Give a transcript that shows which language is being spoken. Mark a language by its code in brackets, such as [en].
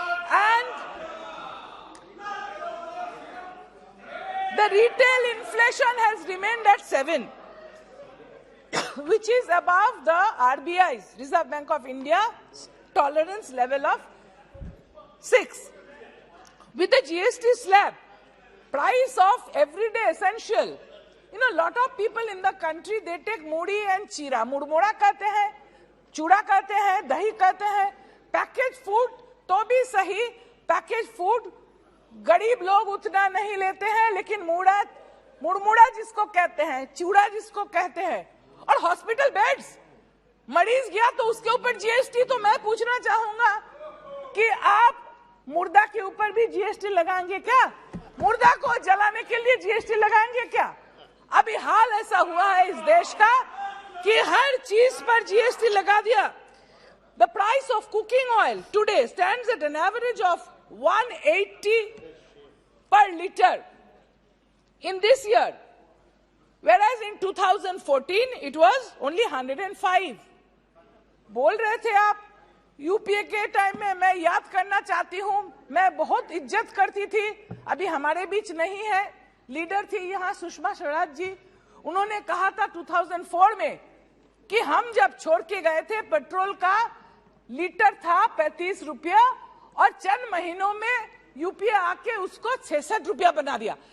[en] And the retail inflation has remained at 7, which is above the RBI's, Reserve Bank of India, tolerance level of 6. With the GST slab, price of everyday essential, a lot of people in the country, they take mudi and chira. [hi] Mudmoda कहते हैं, चूड़ा कहते हैं, दही कहते हैं, package food तो भी सही, पैकेज फूड गरीब लोग उतना नहीं लेते हैं, लेकिन मुड़मुड़ा जिसको कहते हैं, चूड़ा जिसको कहते हैं, और हॉस्पिटल बेड्स, मरीज गया तो उसके ऊपर जीएसटी। तो मैं पूछना चाहूंगा कि आप मुर्दा के ऊपर भी जीएसटी लगाएंगे क्या? मुर्दा को जलाने के लिए जीएसटी लगाएंगे क्या? अभी हाल ऐसा हुआ है इस देश का कि हर चीज पर जीएसटी लगा दिया। [en] The price of cooking oil today stands at an average of 180 per liter in this year, whereas in 2014 it was only 105. [hi] बोल रहे थे आप यूपीए के टाइम में, मैं याद करना चाहती हूं, मैं बहुत इज्जत करती थी, अभी हमारे बीच नहीं है, लीडर थी यहाँ सुषमा स्वराज जी, उन्होंने कहा था 2004 में कि हम जब छोड़ के गए थे पेट्रोल का लीटर था 35 रुपया और चंद महीनों में यूपीए आके उसको 66 रुपया बना दिया।